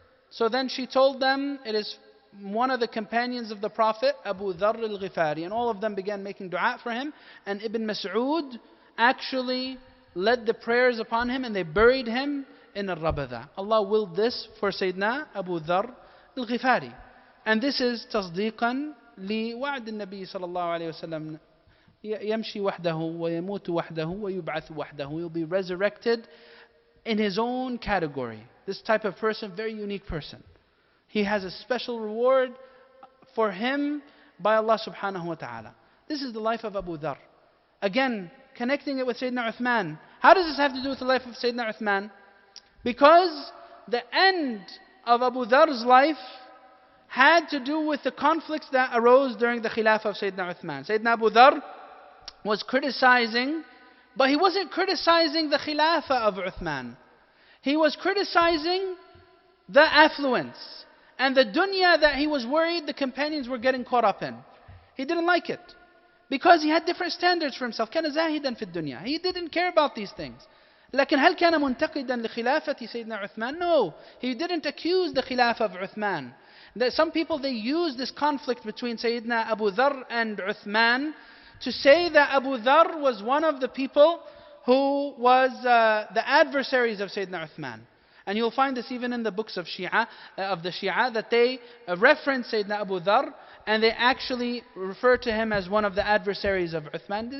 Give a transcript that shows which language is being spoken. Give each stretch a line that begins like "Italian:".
English: So then she told them, "It is one of the companions of the Prophet, Abu Dharr al-Ghifari." And all of them began making dua for him. And Ibn Mas'ud actually led the prayers upon him, and they buried him in al-Rabada. Allah willed this for Sayyidina Abu Dharr al-Ghifari. And this is
Arabic: تصديقا لوعد النبي صلى الله عليه وسلم يمشي وحده ويموت وحده ويبعث وحده.
English: He will be resurrected in his own category. This type of person, very unique person. He has a special reward for him by Allah subhanahu wa ta'ala. This is the life of Abu Dharr. Again, connecting it with Sayyidina Uthman. How does this have to do with the life of Sayyidina Uthman? Because the end of Abu Dharr's life had to do with the conflicts that arose during the Khilafah of Sayyidina Uthman. Sayyidina Abu Dharr was criticizing, but he wasn't criticizing the Khilafah of Uthman. He was criticizing the affluence and the dunya that he was worried the companions were getting caught up in. He didn't like it because he had different standards for himself.
Arabic: كان زاهدا في الدنيا.
English: He didn't care about these things.
Arabic: لكن هل كان منتقدا لخلافة سيدنا عثمان?
English: No, he didn't accuse the Khilafah of Uthman. Some people, they use this conflict between Sayyidina Abu Dharr and Uthman to say that Abu Dharr was one of the people who was the adversaries of Sayyidina Uthman. And you'll find this even in the books of Shia, that they reference Sayyidina Abu Dharr and they actually refer to him as one of the adversaries of Uthman.